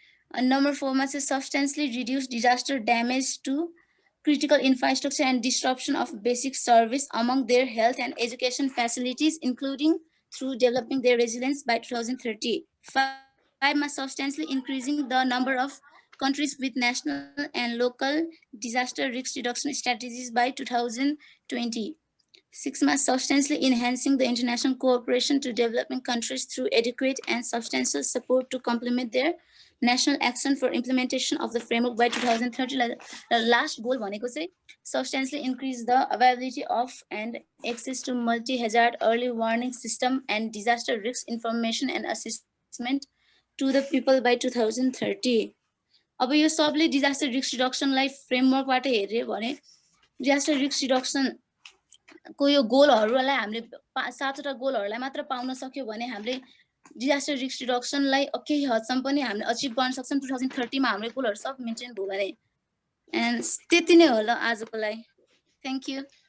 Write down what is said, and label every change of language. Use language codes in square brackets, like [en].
[en] and number 4 [ne] ma चाहिँ [en] substantially reduce disaster damage to critical infrastructure and disruption of basic service among their health and education facilities including through developing their resilience by 2030 5 ma substantially increasing the number of countries with national and local disaster risk reduction strategies by 2020 6 ma substantially enhancing the international cooperation to developing countries through adequate and substantial support to complement their national action for implementation of the framework by 2030. The last goal [ne] bhaneko chai [en] substantially increase the availability of and access to multi-hazard early warning system and disaster risk information and assessment to the people by 2030. [ne] अब यो सबले disaster risk reduction लाई framework बाट हेर्यो भने disaster risk reduction को यो गोलहरूलाई हामीले 7वटा गोलहरूलाई मात्र पाउन सक्यो भने हामीले डिजास्टर रिस्क रिडक्सनलाई केही हदसम्म पनि हामीले अचिभ गर्न सक्छौं 2030 मा हाम्रो गोलहरू सब मेन्टेन भयो भने एन्ड त्यति नै हो ल आजको लागि थ्यांक यू